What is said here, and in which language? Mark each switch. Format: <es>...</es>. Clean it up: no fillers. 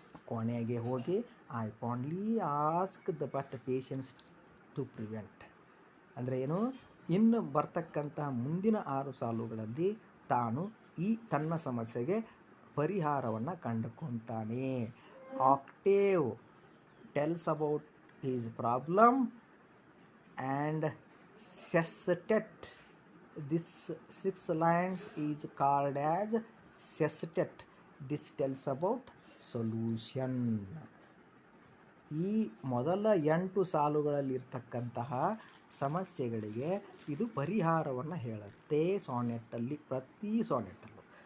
<kn>ಕೊನೆಗೆ ಹೋಗಿ</kn> <en>I fondly ask the but patience to prevent</en> <kn>ಅಂದರೆ ಏನು, ಇನ್ನು ಬರ್ತಕ್ಕಂತಹ ಮುಂದಿನ 6 ಸಾಲುಗಳಲ್ಲಿ ತಾನು ಈ ತನ್ನ ಸಮಸ್ಯೆಗೆ ಪರಿಹಾರವನ್ನು ಕಂಡುಕೊತಾನೆ.</kn> <en>Octave tells about his problem and sestet. This 6 lines is called as sestet. This tells about solution.</en> <kn>ಈ ಮೊದಲ 8 ಸಾಲುಗಳಲ್ಲಿರ್ತಕ್ಕಂತಹ ಸಮಸ್ಯೆಗಳಿಗೆ ಇದು ಪರಿಹಾರವನ್ನು ಹೇಳುತ್ತೆ ಸಾನೆಟ್ಟಲ್ಲಿ, ಪ್ರತಿ ಸಾನೆಟ್ಟಲ್ಲೂ.</kn>